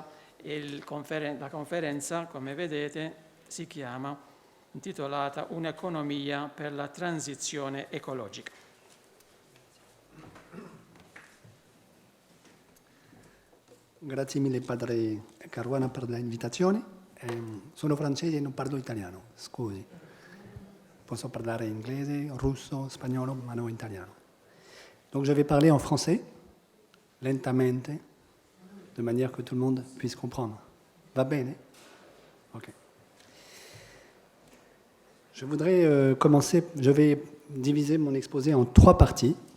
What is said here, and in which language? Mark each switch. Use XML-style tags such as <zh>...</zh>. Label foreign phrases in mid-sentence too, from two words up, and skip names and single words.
<it>La conferenza, come vedete, si chiama, intitolata Un'economia per la transizione ecologica. Grazie mille padre Caruana per l'invitazione. Sono francese e non parlo italiano, scusi. Posso parlare inglese, russo, spagnolo, ma non italiano.</it> <fr>Donc je vais parler en français, lentamente, de manière que tout le monde puisse comprendre.</fr> <it>Va bene? Ok.</it> <fr>Je voudrais commencer, je vais diviser mon exposé en 3 parties.</fr>